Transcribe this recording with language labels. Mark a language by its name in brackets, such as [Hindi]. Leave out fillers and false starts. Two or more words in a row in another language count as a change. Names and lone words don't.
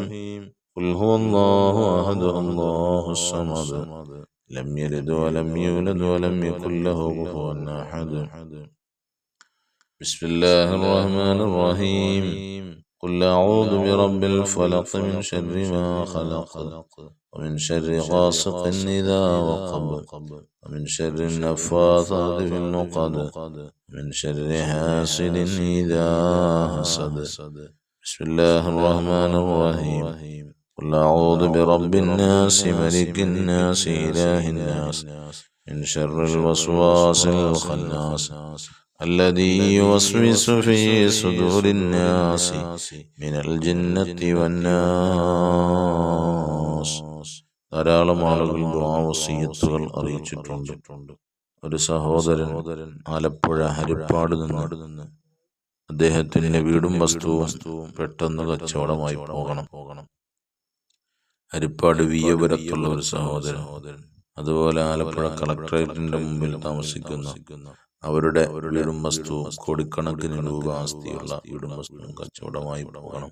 [Arabic] قل هو الله أحد الله الصمد لم يلد ولم يولد ولم يكن له كفوا أحد. بسم الله الرحمن الرحيم. قل أعوذ برب الفلق من شر ما خلق ومن شر غاسق إذا وقب ومن شر ഗാസിഖിൻ ഇദാ വഖബ് വമിൻ ശർരി النفاثات في العقد ومن شر حاسد إذا حسد. بسم الله الرحمن الرحيم. قل أعوذ برب الناس ملك الناس إله الناس من شر الوسواس الخناس الذي يوسوس في صدور الناس من الجنة والناس. [Malayalam] ധാരാളം ആളുകൾ ദുആ വസിയത്തുകൾ അറിയിച്ചിട്ടുണ്ട്. ഒരു സഹോദരൻ ആലപ്പുഴ ഹരിപ്പാട് നിന്ന് അദ്ദേഹത്തിന്റെ വീടും വസ്തുവും പെട്ടെന്ന് കച്ചവടമായി പോകണം. ഹരിപ്പാട് വിയപുരത്തുള്ള ഒരു സഹോദരൻ, അതുപോലെ ആലപ്പുഴ കളക്ടറേറ്റിന്റെ മുമ്പിൽ താമസിക്കുന്ന അവരുടെ വീടും വസ്തുവും കോടിക്കണക്കിന് രൂപ ആസ്തിയുള്ള വീടും വസ്തുവും കച്ചവടമായി പോകണം.